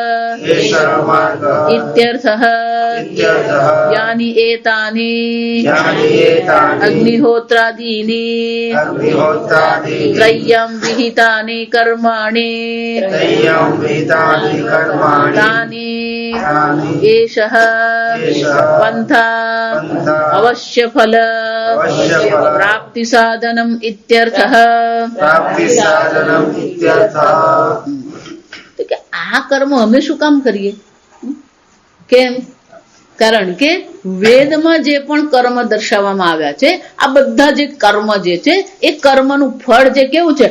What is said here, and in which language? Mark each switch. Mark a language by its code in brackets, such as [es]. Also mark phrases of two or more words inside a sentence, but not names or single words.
[sa] इत्यर्थः यानि एतानि अग्निहोत्रादीनि त्रय्यं विहितानि कर्माणि तानि एषः पंथा अवश्यफल प्राप्ति साधनम इत्यर्थः। [gu] તો કે આ કર્મ અમે શું કામ કરીએ? કેમ? કારણ કે વેદમાં જે પણ કર્મ દર્શાવવામાં આવ્યા છે, આ બધા જે કર્મ જે છે એ કર્મનું ફળ જે કેવું છે?